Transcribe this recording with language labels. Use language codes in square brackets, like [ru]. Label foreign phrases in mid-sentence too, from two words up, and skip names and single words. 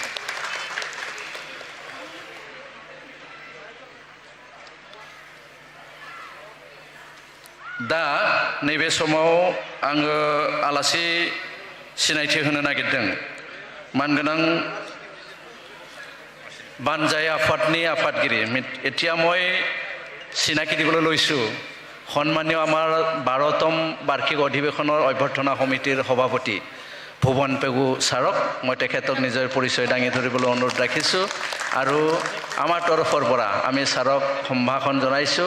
[brx] दा नैबे समाव आङो आलासि सिनायथि होनो नागिरदों मानगोनां बानजाय आफादनि [as] आफादगिरि এতিয়া মই চিনাকি দিবলৈ লৈছোঁ সন্মানীয় আমাৰ 12তম বাৰ্ষিক অধিৱেশনৰ অভ্যৰ্থনা সমিতিৰ সভাপতি ভুৱন পেগু ছাৰক মই তেখেতক নিজৰ পৰিচয় দাঙি ধৰিবলৈ অনুৰোধ ৰাখিছোঁ আৰু আমাৰ তৰফৰ পৰা আমি ছাৰক সম্ভাষণ জনাইছোঁ।